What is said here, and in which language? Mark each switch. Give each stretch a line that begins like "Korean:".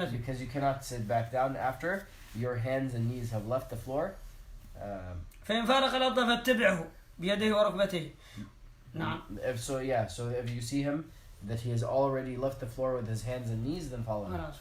English: Because you cannot sit back down after your hands and knees have left the floor.
Arabic: فإن فارق الأرض فاتبعه بيده وركبتيه. نعم.
English: So if you see him that he has already left the floor with his hands and knees, then follow him.